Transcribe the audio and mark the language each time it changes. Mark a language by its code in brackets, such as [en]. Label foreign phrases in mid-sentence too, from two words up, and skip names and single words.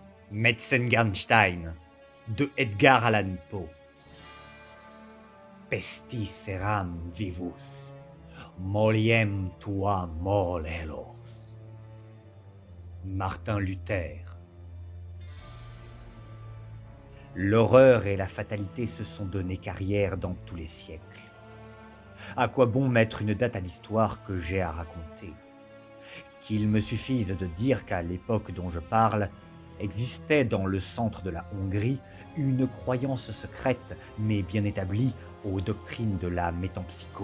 [fr] Metzengerstein de Edgar Allan Poe. [la] Pestis eram vivus, moliem tua molelos. [fr] Martin Luther. L'horreur et la fatalité se sont donné carrière dans tous les siècles. À quoi bon mettre une date à l'histoire que j'ai à raconter? Qu'il me suffise de dire qu'à l'époque dont je parle, existait dans le centre de la Hongrie une croyance secrète mais bien établie aux doctrines de la métempsychose.